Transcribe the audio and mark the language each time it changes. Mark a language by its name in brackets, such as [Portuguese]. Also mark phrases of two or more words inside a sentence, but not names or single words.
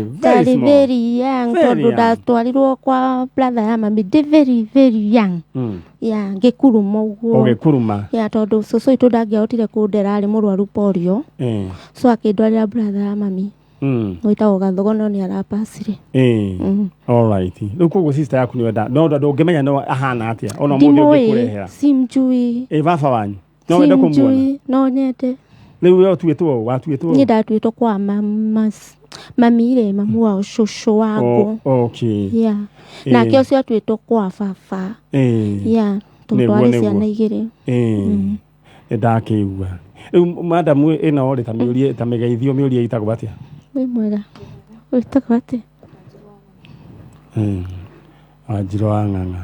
[English] very young. [Kikuyu] Tondũ ndatwarirwo kwa brother ya mami ndĩ [English] very young. [Kikuyu] Ngĩkuruma ũguo. Ũgĩkuruma? Tondũ cũcũ witũ ndangĩahotire kũndera arĩ mũrwaru polio. So akĩndwarĩra brother ya mami. Gwĩtagwo Gathogono nĩ arapacire. [English] All right. [Kikuyu] Rĩu koguo sister yaku nĩ wenda no ndũngĩmenya no ahana atĩa ona mũndũ ũngĩkũrehera. [Swahili] Simjui. [Kikuyu] Baba wanyu. No wenda kũmuona. Simjui no nyende. Rĩu wewe watuĩtwo niĩ ndatuĩtwo kwa mamire mamu wao cũcũ Wangu. Okay. Yeah. Nake ũcio atuĩtwo kwa baba. Yeah. Tũtwarĩ ciana igĩrĩ. Ndakĩigua. Rĩu madam ĩno rĩ ta mĩũria ta mĩgeithio mĩũria itagwo atĩa? Wĩ mwega. Wĩtagwo atĩa? Wanjirũ wa ng'ang'a.